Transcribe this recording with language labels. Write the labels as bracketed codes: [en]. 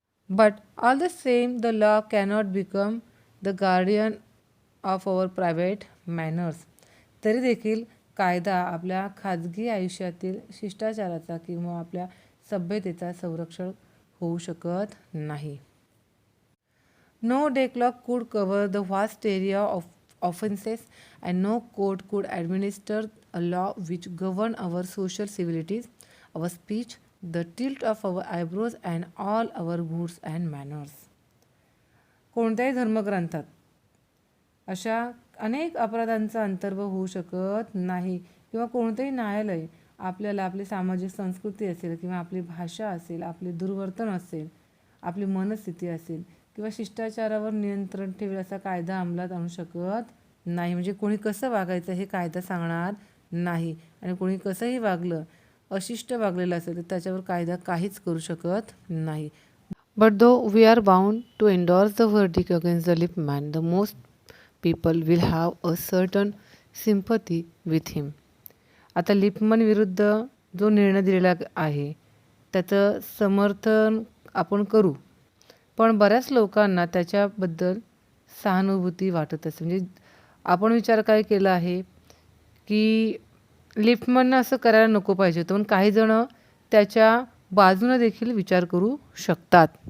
[en] But all the same the law cannot become the guardian of our private manners. [mr] तरी देखील कायदा आपल्या खाजगी आयुष्यातील शिष्टाचाराचा किंवा आपल्या सभ्यतेचा संरक्षण होऊ शकत नाही. [en] No decalogue could cover the vast area of offenses and no court could administer a law which govern our social civilities, our speech, the tilt of our eyebrows and all our moods and manners. [mr] कोणत्याही धर्मग्रंथात अशा अनेक अपराधांचा अंतर्भाव होऊ शकत नाही किंवा कोणतेही न्यायालय आपल्याला आपली सामाजिक संस्कृती असेल किंवा आपली भाषा असेल, आपले दुर्वर्तन असेल, आपली मनस्थिती असेल किंवा शिष्टाचारावर नियंत्रण ठेवेल असा कायदा अंमलात आणू शकत नाही. म्हणजे कोणी कसं वागायचं हे कायदा सांगणार नाही आणि कोणी कसंही वागलं, अशिष्ट वागलेलं असेल तर त्याच्यावर कायदा काहीच करू शकत नाही. [en] But though we are bound to endorse the verdict against the Lippmann, the most people will have a certain sympathy with him. [mr] आता लिपमन विरुद्ध जो निर्णय दिलेला आहे त्याचं समर्थन आपण करू, पण बऱ्याच लोकांना त्याच्याबद्दल सहानुभूती वाटत असते. म्हणजे आपण विचार काय केला आहे की लिफ्टमननं असं करायला नको पाहिजे होतं, पण काही जण त्याच्या बाजूनं देखील विचार करू शकतात.